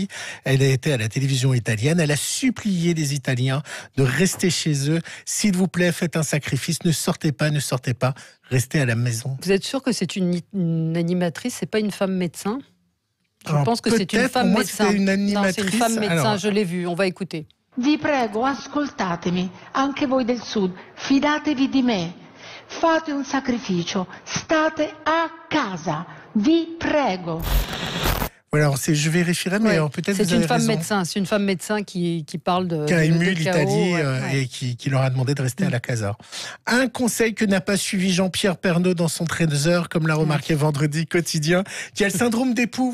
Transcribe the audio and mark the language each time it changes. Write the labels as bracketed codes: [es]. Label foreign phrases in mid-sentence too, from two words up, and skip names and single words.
[fr] Elle a été à la télévision italienne. Elle a supplié les Italiens de rester chez eux. S'il vous plaît, faites un sacrifice. Ne sortez pas, restez à la maison. Vous êtes sûr que c'est une animatrice, c'est pas une femme médecin ? Je pense que c'est une femme médecin. Une animatrice. Non, c'est une femme médecin, je l'ai vu. On va écouter. [it] Vi prego, ascoltatemi, anche voi del Sud, fidatevi di me. Fate un sacrificio, state a casa, vi prego. [fr] Voilà, je vérifierai, mais peut-être c'est une femme médecin. C'est une femme médecin qui parle de... Qui a ému l'Italie et qui leur a demandé de rester à la casa. Un conseil que n'a pas suivi Jean-Pierre Pernaut dans son Trésor, comme l'a remarqué Vendredi Quotidien, qui a le syndrome des poux.